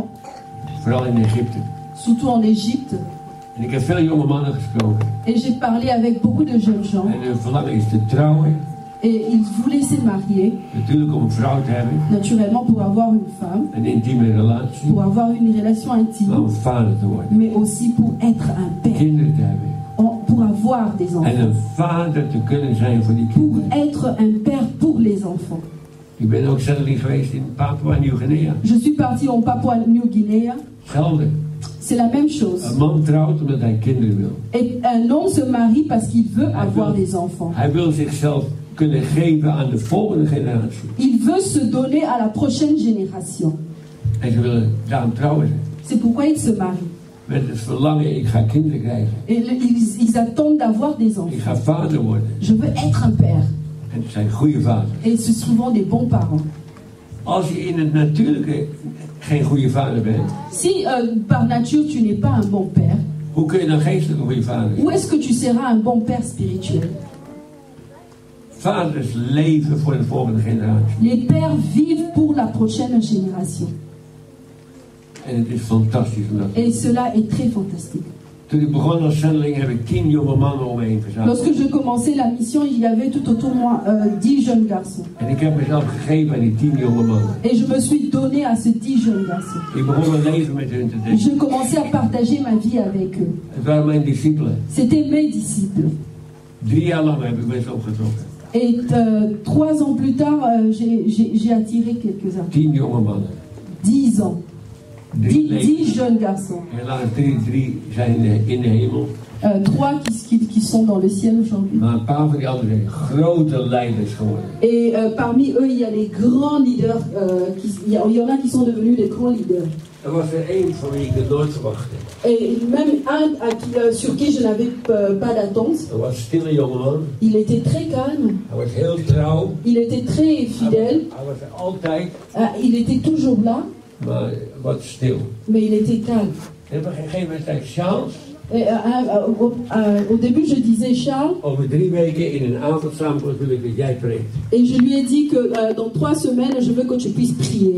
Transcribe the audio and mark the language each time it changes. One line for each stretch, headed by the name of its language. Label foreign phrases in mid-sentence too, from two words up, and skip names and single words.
Dutch: Vooral in Egypte.
French: surtout en Égypte.
Dutch: En ik heb veel jonge mannen gesproken.
French: Et j'ai parlé avec beaucoup de jeunes gens.
Dutch: En hun verlangen is te trouwen.
French: Et ils voulaient se marier,
Dutch: Natuurlijk om een vrouw te hebben.
French: naturellement pour avoir une femme,
Dutch: Een intieme relatie.
French: pour avoir une relation
Dutch: Maar
French: intime,
Dutch: om vader te worden.
French: mais aussi pour être un père,
Dutch: Kinderen te hebben.
French: pour avoir des
Dutch: En
French: enfants,
Dutch: een vader te kunnen zijn voor die
French: pour
Dutch: kinderen.
French: être un père pour les enfants.
Dutch: Ik ben ook zendeling geweest in Papua Nieuw-Guinea.
French: Je suis partie en Papouasie-Nouvelle-Guinée.
Dutch: Hetzelfde.
French: C'est la même chose.
Dutch: Een man trouwt omdat hij kinderen wil.
French: Et un homme se marie parce qu'il veut avoir des enfants.
Dutch: Hij wil zichzelf kunnen geven aan de volgende generatie.
French: Il veut se donner à la prochaine génération.
Dutch: En ze willen daarom trouwen.
French: C'est pourquoi ils se marient.
Dutch: Met het verlangen, ik ga kinderen krijgen.
French: Et ils attendent d'avoir des
Dutch: Ik
French: enfants.
Dutch: ga vader worden.
French: Je veux être un père.
Dutch: En het zijn goede vaders.
French: Et c'est souvent des bons parents.
Dutch: Als je in het natuurlijke geen goede vader bent,
French: Si par nature tu n'es pas un bon père,
Dutch: hoe kun je dan geestelijk een goede vader zijn?
French: où est-ce que tu seras un bon père spirituel?
Dutch: Vaders leven voor de volgende generatie.
French: Les pères vivent pour la prochaine génération.
Dutch: En het is fantastisch om dat te
French: Et
Dutch: doen.
French: cela est très fantastique.
Dutch: Toen ik begon als zendeling heb ik 10 jonge mannen om me heen verzameld.
French: Lorsque je commençais la mission, il y avait tout autour de moi 10 jeunes garçons.
Dutch: En ik heb mezelf gegeven aan die 10 jonge mannen.
French: Et je me suis donné à ces 10 jeunes garçons.
Dutch: Ik begon een leven met hun te delen.
French: Je commençais à partager ma vie avec eux.
Dutch: Het waren mijn discipelen.
French: C'était mes disciples.
Dutch: 3 jaar lang heb ik mensen opgetrokken.
French: Et 3 ans plus tard, j'ai attiré quelques-uns.
Dutch: 10 jonge mannen.
French: 10 ans.
Dutch: 3 leven.
French: 10 jeunes garçons.
Dutch: Helaas 3 zijn in de hemel.
French: 3 qui sont dans le ciel aujourd'hui.
Dutch: Maar een paar van die anderen zijn grote leiders geworden.
French: Et parmi eux, il y a les grands leaders. Il y en a qui sont devenus des grands leaders.
Dutch: Er was er één van wie ik het nooit verwachtte.
French: Et même un sur qui je n'avais pas d'attente.
Dutch: Er was een stille jongeman.
French: Il était très calme.
Dutch: Hij was heel trouw.
French: Il était très fidèle.
Dutch: Hij was er altijd,
French: Il était toujours là,
Dutch: maar wat stil.
French: mais il était calme.
Dutch: En op een gegeven moment zei ik, Charles,
French: Et, au début, je disais,
Dutch: Charles, over 3 weken in een avondsamenkomst wil ik dat jij preekt.
French: et je lui ai dit que dans 3 semaines, je veux que tu puisses prier.